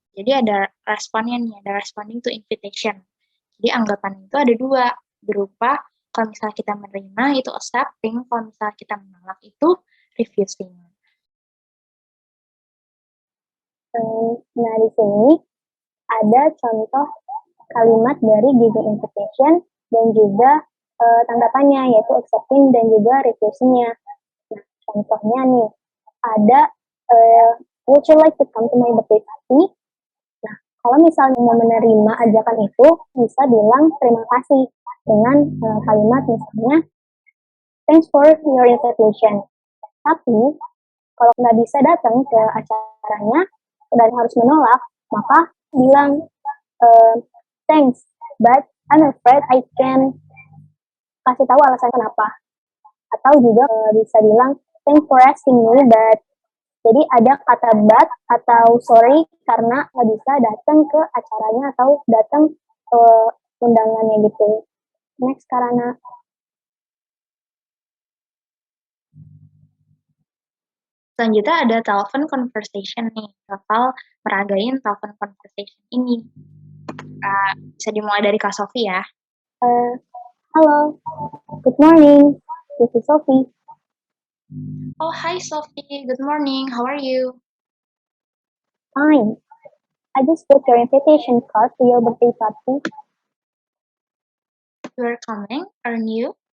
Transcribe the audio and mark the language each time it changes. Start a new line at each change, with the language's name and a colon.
Indonesian: Jadi ada responnya nih, ada responding to invitation. Jadi anggapan itu ada dua, berupa kalau misalnya kita menerima itu accepting, kalau misalnya kita menolak itu refusing. Nah, di sini ada contoh kalimat dari giving invitation dan juga tanggapannya, yaitu accepting dan juga refusing-nya. Nah, contohnya nih, ada
English: would you like to come to my birthday party?
Indonesian: Nah, kalau misalnya mau menerima ajakan itu, bisa bilang terima kasih dengan kalimat misalnya,
English: thanks for your invitation.
Indonesian: Tapi, kalau nggak bisa datang ke acaranya dan harus menolak, maka bilang, uh,
English: thanks, but I'm afraid I can
Indonesian: kasih tahu alasan kenapa. Atau juga bisa bilang,
English: thanks for asking me, but
Indonesian: jadi ada kata but atau sorry karena nggak bisa datang ke acaranya atau datang ke undangannya gitu. Next, karena Selanjutnya ada telepon conversation nih, bakal meragain telepon conversation ini. Bisa dimulai dari Kak Sofi ya.
English: hello, good morning, this is Sophie. Oh, hi Sophie, good morning, how are you? Fine. I just got your invitation card to your birthday party. You're coming, aren't you?